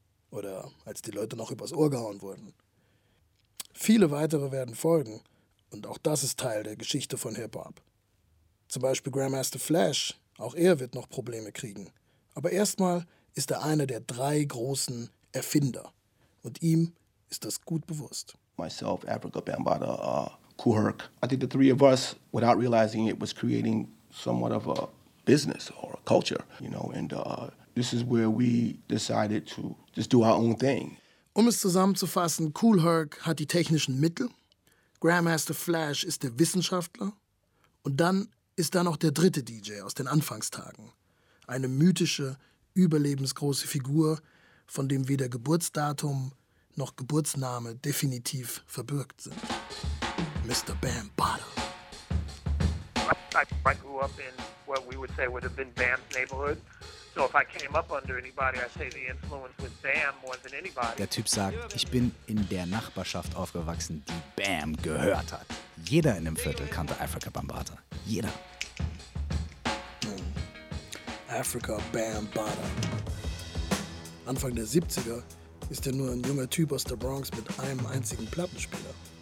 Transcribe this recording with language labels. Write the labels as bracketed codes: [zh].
[de] Oder als die Leute noch übers Ohr gehauen wurden. Viele weitere werden folgen und auch das ist Teil der Geschichte von Hip-Hop. Zum Beispiel Grandmaster Flash, auch er wird noch Probleme kriegen. Aber erstmal ist er einer der drei großen Erfinder und ihm ist das gut bewusst. [en] Myself, Africa Bambaataa, Kool Herc. I think the three of us, without realizing it, was creating somewhat of a business or a culture, you know, and this is where we decided to just do our own thing. [de] Um es zusammenzufassen, Kool Herc hat die technischen Mittel, Grandmaster Flash ist der Wissenschaftler und dann ist da noch der dritte DJ aus den Anfangstagen. Eine mythische, überlebensgroße Figur, von dem weder Geburtsdatum noch Geburtsname definitiv verbürgt sind. [en] Mr. Bambaataa. I grew up in what we would say would have been Bam's neighborhood. So if I came up under anybody, I'd say the influence was Bam more than anybody. [de] Der Typ sagt, ich bin in der Nachbarschaft aufgewachsen, die Bam gehört hat. Jeder in dem Viertel kannte Africa Bambaataa. Jeder. Africa Bambaataa. Anfang der 70er ist er nur ein junger Typ aus der Bronx mit einem einzigen Plattenspieler.